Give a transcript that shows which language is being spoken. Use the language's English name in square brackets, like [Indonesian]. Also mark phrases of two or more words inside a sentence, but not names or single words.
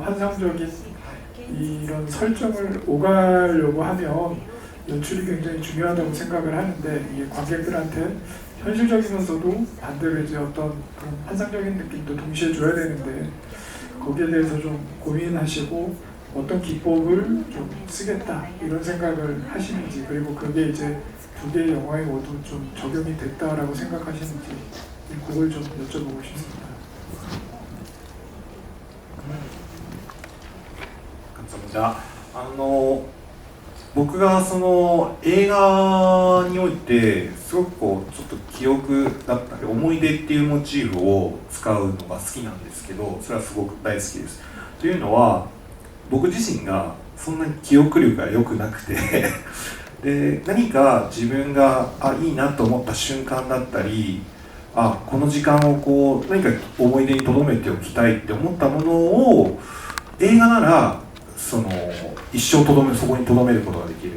[Korean] 환상적인 이런 설정을 오가려고 하면 연출이 굉장히 중요하다고 생각을 하는데 이게 관객들한테 현실적이면서도 반대로 이제 어떤 그런 환상적인 느낌도 동시에 줘야 되는데 거기에 대해서 좀 고민하시고 어떤 기법을 좀 쓰겠다 이런 생각을 하시는지 그리고 그게 이제 두 개의 영화에 모두 좀 적용이 됐다라고 생각하시는지 그걸 좀 여쭤보고 싶습니다. 감사합니다. [Japanese] 僕がその映画においてすごくこうちょっと記憶だったり思い出っていうモチーフを使うのが好きなんですけどそれはすごく大好きです。というのは僕自身がそんなに記憶力が良くなくてで何か自分がいいなと思った瞬間だったりこの時間をこう何か思い出に留めておきたいって思ったものを映画ならその一生そこに留めることができる。